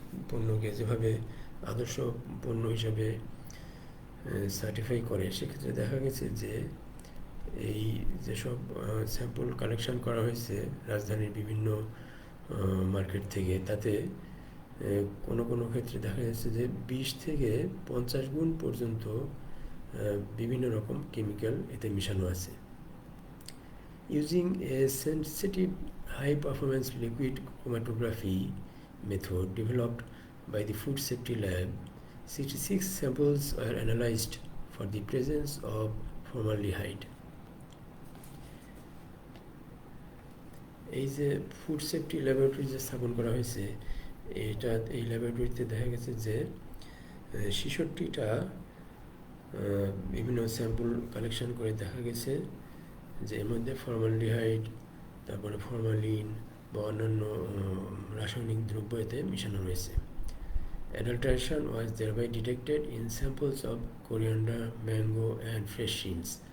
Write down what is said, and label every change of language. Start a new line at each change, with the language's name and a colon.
Bangla: পণ্যকে যেভাবে আদর্শ পণ্য হিসাবে সার্টিফাই করে, সেক্ষেত্রে দেখা গেছে যে এই যেসব স্যাম্পল কালেকশন করা হয়েছে রাজধানীর বিভিন্ন মার্কেট থেকে, তাতে কোনো ক্ষেত্রে দেখা যাচ্ছে যে 20 থেকে 50 গুণ পর্যন্ত বিভিন্ন রকম কেমিক্যাল এতে মিশানো আছে।
English: Using a sensitive high performance liquid chromatography method developed by the Food Safety Lab, 66 samples were analyzed for the presence of formaldehyde।
Bangla: এই যে ফুড সেফটি ল্যাবরেটরি যে স্থাপন করা হয়েছে, এই ল্যাবরেটরিতে দেখা গেছে যে 66টা বিভিন্ন স্যাম্পল কালেকশন করে দেখা গেছে যে এর মধ্যে ফর্মালডিহাইড, তারপরে ফর্মালিন বা অন্যান্য রাসায়নিক দ্রব্য এতে মিশানো রয়েছে।
English: Adulteration was thereby detected in samples of coriander, mango and fresh greens।